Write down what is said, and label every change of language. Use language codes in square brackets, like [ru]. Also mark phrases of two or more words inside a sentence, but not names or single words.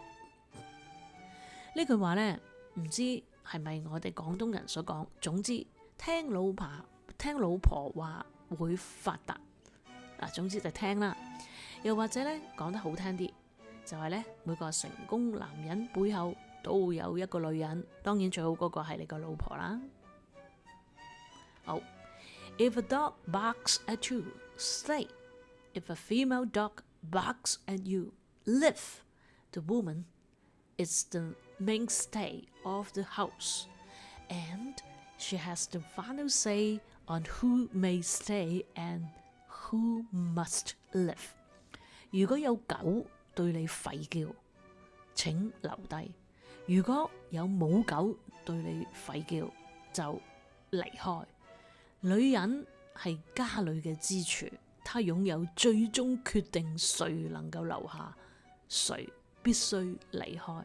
[yue] 呢句話呢，唔知係咪我哋廣東人所講，總之聽老婆話會發達。總之就聽啦。又或者呢，講得好聽啲，就係呢，每個成功男人背後都有一個女人，當然最好嗰個係你個老婆啦。 [en] 好 ，If a dog barks at you, stay. If a female dog barks at you, leave. The woman is the mainstay of the house, and she has the final say on who may stay and who must live。 [yue] 如果有狗對你吠叫，請留低；如果有母狗對你吠叫，就離開。女人係家裏嘅支柱，她擁有最終決定誰能夠留下，誰必須離開。